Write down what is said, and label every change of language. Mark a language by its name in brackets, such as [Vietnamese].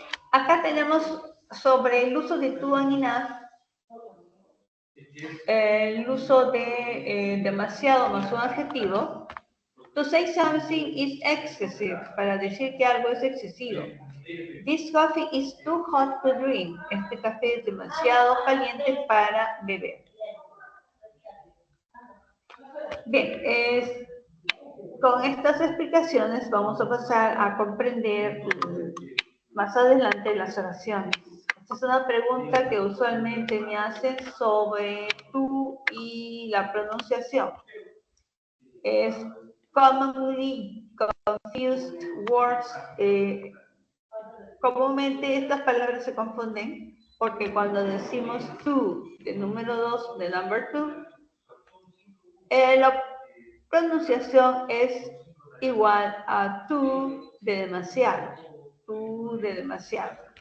[Spanish] Acá tenemos sobre el uso de to and enough, el uso de demasiado más un adjetivo. [English] To say something is excessive, [Spanish] para decir que algo es excesivo. [English] This coffee is too hot to drink. [Spanish] Este café es demasiado caliente para beber. Bien, con estas explicaciones vamos a pasar a comprender más adelante las oraciones. Esta es una pregunta que usualmente me hacen sobre tú y la pronunciación. [English] Es commonly confused words. [Spanish] Comúnmente estas palabras se confunden porque cuando decimos tú, de número 2, de number 2, la pronunciación es igual a tú de demasiado. Tú de demasiado.